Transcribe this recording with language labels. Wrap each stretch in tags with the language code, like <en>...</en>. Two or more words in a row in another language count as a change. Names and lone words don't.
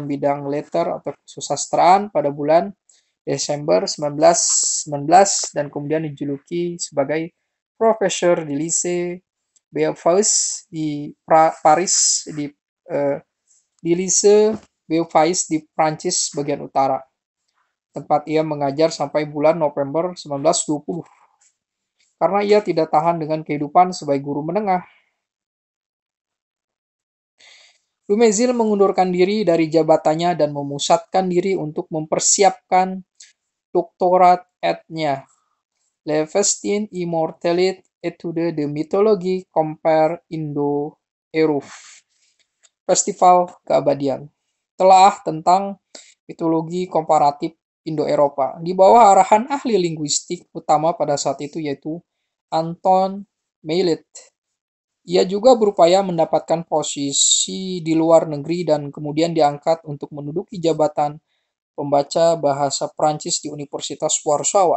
<id>bidang letter atau kesusastraan pada bulan Desember 1919 dan kemudian dijuluki sebagai profesor di Lycée Beauvais di Paris di Lycée Beauvais di Prancis bagian utara, tempat ia mengajar sampai bulan November 1920 karena ia tidak tahan dengan kehidupan sebagai guru menengah. Dumézil mengundurkan diri dari jabatannya dan memusatkan diri untuk mempersiapkan doktorat ed-nya, Le Festin Immortalité Étude de Mythologie Compare Indo-Europe, Festival Keabadian, telah tentang mitologi komparatif Indo-Eropa, di bawah arahan ahli linguistik utama pada saat itu yaitu Anton Maillet. Ia juga berupaya mendapatkan posisi di luar negeri dan kemudian diangkat untuk menduduki jabatan pembaca bahasa Prancis di Universitas Warsawa.</id>